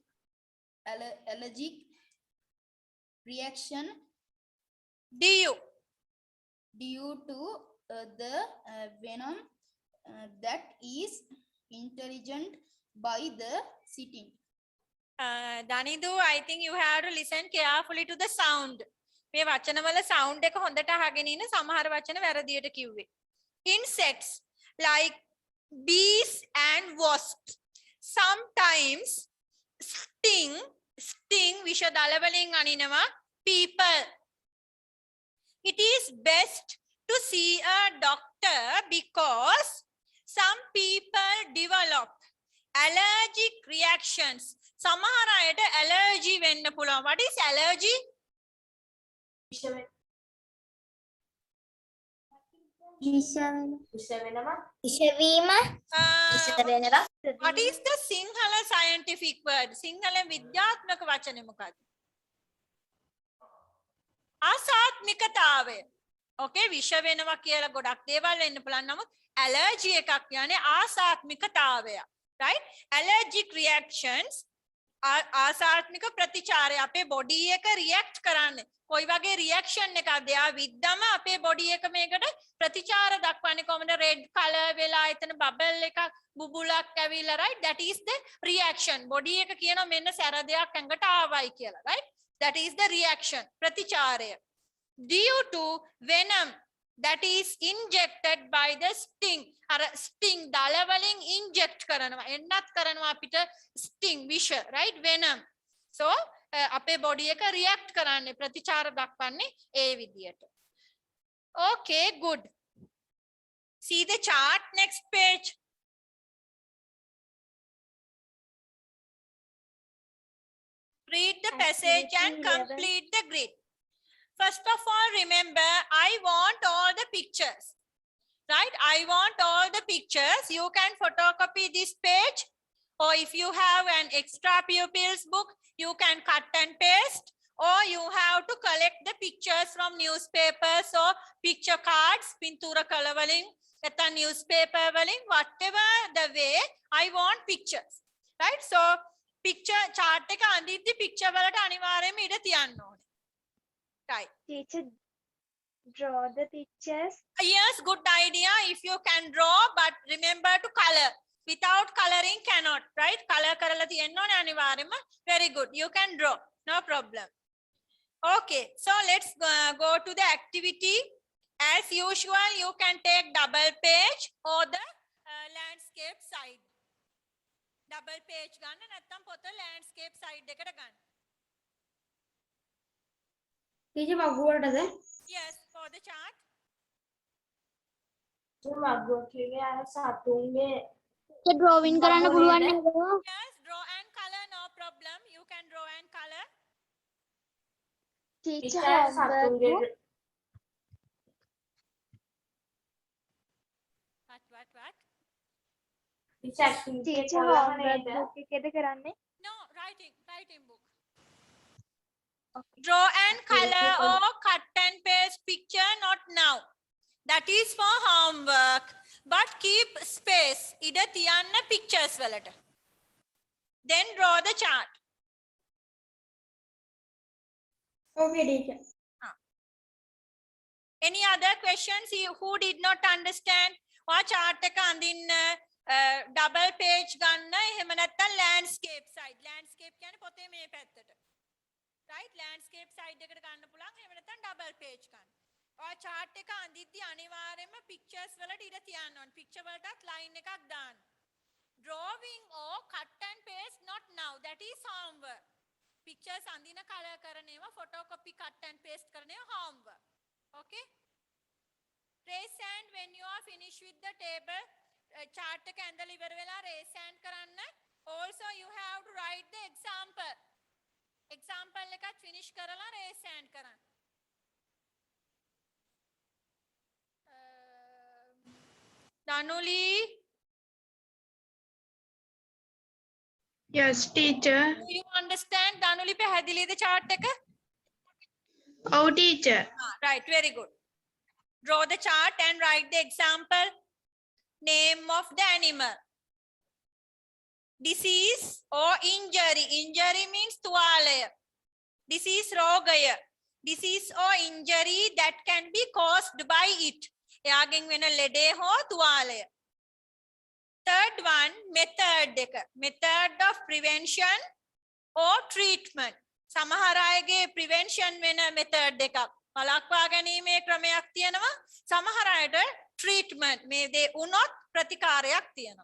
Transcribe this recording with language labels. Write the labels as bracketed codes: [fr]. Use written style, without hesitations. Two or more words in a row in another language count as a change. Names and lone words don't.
[en] allergic reaction due to the venom that is intelligent by the sitting. Danidu, I think you have to listen carefully to the sound. [si] මේ වචනවල sound එක හොඳට අහගෙන ඉන්න සමහර වචන වැරදියට කිව්වේ. [en] Insects like bees and wasps sometimes sting [si] විෂ දල වලින් අනිනවා [en] people. It is best to see a doctor because some people develop allergic reactions. [si] සමහර අයට allergy වෙන්න පුළුවන්. [en] What is allergy? [si] විෂවීම [en] What is the Sinhala scientific word? [si] Sinhala විද්‍යාත්මක වචනේ මොකක්ද? ආසාත්මිකතාවය. Okay, විෂ වෙනවා කියලා ගොඩක් දේවල් වෙන්න පුළුවන්. නමුත් allergy එකක් කියන්නේ ආසාත්මිකතාවය. [en] Right? Allergic reactions [si] ආසාත්මික ප්‍රතිචාරය අපේ බොඩි එක රියැක්ට් කරන්නේ. කොයි වගේ රියැක්ෂන් එකක්ද? යා විද්දම අපේ බොඩි එක මේකට ප්‍රතිචාර දක්වන්නේ කොහොමද? [en] red color [si] වෙලා එතන බබල් එකක් බුබුලක් ඇවිල්ලා, [en] right? That is the reaction. [si] බොඩි එක කියනවා මෙන්න සැර දෙයක් ඇඟට ආවයි කියලා, [en] right? That is the reaction. [si] ප්‍රතිචාරය. [en] Due to venom that is injected by the sting. [si] අර sting දල වලින් inject කරනවා. එන්නත් කරනවා අපිට sting විෂ, [en] right? Venom. [si] So අපේ බොඩි එක රියැක්ට් කරන්නේ ප්‍රතිචාර දක්වන්නේ ඒ විදියට. [en] Okay, good. See the chart, next page. Read the passage and complete the grid. First of all, remember, I want all the pictures. Right? I want all the pictures. You can photocopy this page, or if you have an extra pupils book, you can cut and paste, or you have to collect the pictures from newspapers or picture cards, pintura color walling, newspaper walling, whatever the way, I want pictures. [si] Right? So, [en] picture chart [si] එක අඳිද්දි picture වලට අනිවාර්යයෙන්ම ඉඩ තියන්න ඕනේ. [en] Right. Teacher, draw the pictures. Yes, good idea if you can draw, but remember to color. Without coloring cannot, right? [si] Color කරලා තියෙන්න ඕනේ අනිවාර්යයෙන්ම. [en] Very good. You can draw. No problem. Okay, so let's go to the activity. As usual, you can take double page or the landscape side. Double page [si] ගන්න නැත්නම් පොත [en] landscape side [si] එකට ගන්න. teacher මගුවටද? [en] Yes, for the chart. [si] මගුව කියන්නේ අර සතුන්ගේ drawing කරන්න පුළුවන් නේද? [en] Yes, draw and color, no problem. You can draw and color. Teacher [si] සතුන්ගේ [en] What? teacher activity එක ටීචර් [si] කරලා [en] හෝම්වර්ක් [si] නේද? බුක් එකේද කරන්නේ? [en] No, writing book. Draw and color or cut and paste picture, not now. That is for homework. But keep space. [si] ඉඩ තියන්න pictures වලට. [en] Then draw the chart. Okay teacher. Any other questions who did not understand? [si] ඔයා chart එක අඳින්න [en] double page [si] ගන්න එහෙම නැත්නම් [en] landscape side. [si] Landscape කියන්නේ පොතේ මේ පැත්තට. Right? [en] Landscape side [si] එකට ගන්න පුළුවන්. එහෙම නැත්නම් [en] double page [si] ගන්න. ඔයා chart එක අඳිද්දි අනිවාර්යයෙන්ම pictures වලට ඉඩ තියන්න ඕන. picture වලටත් line එකක් දාන්න. [en] Drawing or cut and paste not now. That is homework. Pictures අඳින color [si] කරන ඒවා [en] photocopy cut and paste [si] කරන ඒවා [en] homework. Okay? Raise hand when you are finished with the table. [si] Chart එක ඇඳලා ඉවර වෙලා [en] raise hand [si] කරන්න. [en] Also you have to write the example. [si] Example එකත් finish කරලා [en] raise hand [si] කරන්න. [en] Danuli, Yes teacher. do you understand? Danuli පැහැදිලිද chart එක? Oh teacher. Right, very good. Draw the chart and write the example. Name of the animal. Disease or injury. Injury means තුවාලය. Disease රෝගය. Disease or injury that can be caused by it. [si] එයාගෙන් වෙන ලෙඩේ හෝ තුවාලය. [en] Third one, method එක. Method of prevention or treatment. [si] සමහර අයගේ prevention වෙන method එකක්. වළක්වා ගැනීමේ ක්‍රමයක් තියෙනවා. සමහර අයට treatment මේ දේ උනොත් ප්‍රතිකාරයක් තියෙනවා.